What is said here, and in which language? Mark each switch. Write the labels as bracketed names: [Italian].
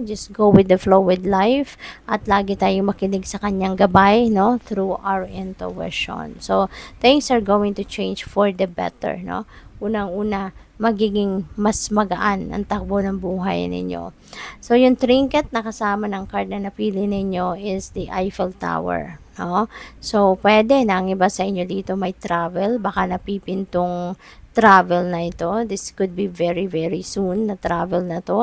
[English] Just go with the flow with life at lagi tayong makinig sa kanyang gabay, no, through our intuition. So things are going to change for the better, no? Unang-una, [Filipino] magiging mas magaan ang takbo ng buhay ninyo. So, yung trinket na kasama ng card na napili ninyo is the Eiffel Tower. No? So, pwede na ang iba sa inyo dito may travel. Baka napipintong travel na ito. [English] This could be very, very soon na travel na to.